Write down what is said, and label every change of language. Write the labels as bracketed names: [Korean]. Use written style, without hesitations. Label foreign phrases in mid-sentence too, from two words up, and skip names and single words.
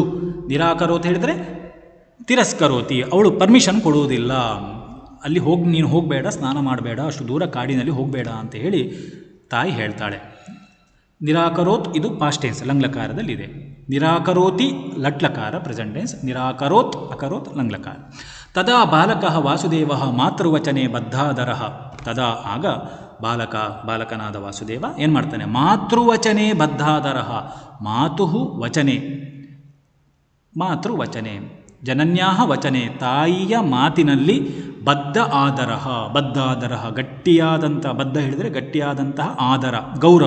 [Kannada] ನಿರಾಕರೋತ್ ಹೇಳಿದರೆ ತಿರಸ್ಕರೋತಿ, ಅವಳು ಪರ್ಮಿಷನ್ ಕೊಡುವುದಿಲ್ಲ. ಅಲ್ಲಿ ನೀನು ಹೋಗಬೇಡ, ಸ್ನಾನ ಮಾಡಬೇಡ, ಅಷ್ಟು ದೂರ ಕಾಡಿನಲ್ಲಿ ಹೋಗಬೇಡ ಅಂತ ಹೇಳಿ ತಾಯಿ ಹೇಳ್ತಾಳೆ. ನಿರಾಕರೋತ್ ಇದು [English] past tense [Kannada] ಲಂಗ್ಲಕಾರದಲ್ಲಿದೆ. ನಿರಾಕರೋತಿ ಲಟ್ಲಕಾರ [English] present tense, [Sanskrit] ನಿರಾಕರೋತ್ ಅಕರೋತ್ [Kannada] ಲಂಗ್ಲಕಾರ. [Sanskrit] ತದಾ ಬಾಲಕಃ ವಾಸುದೇವಃ ಮಾತೃವಚನೆ ಬದ್ಧಾದರಃ. [Kannada] ತದಾ ಆಗ ಬಾಲಕನಾದ ವಾಸುದೇವ ಏನು ಮಾಡ್ತಾನೆ? [Sanskrit] ಮಾತೃವಚನೆ ಬದ್ಧಾದರಃ. ಮಾತೃವಚನೆ ಜನನ್ಯಾಹ ವಚನೆ, [Kannada] ತಾಯಿಯ ಮಾತಿನಲ್ಲಿ ಬದ್ಧಾದರಃ ಗಟ್ಟಿಯಾದಂಥ, ಬದ್ಧ ಹೇಳಿದರೆ ಗಟ್ಟಿಯಾದಂತಹ ಆದರ, ಗೌರವ.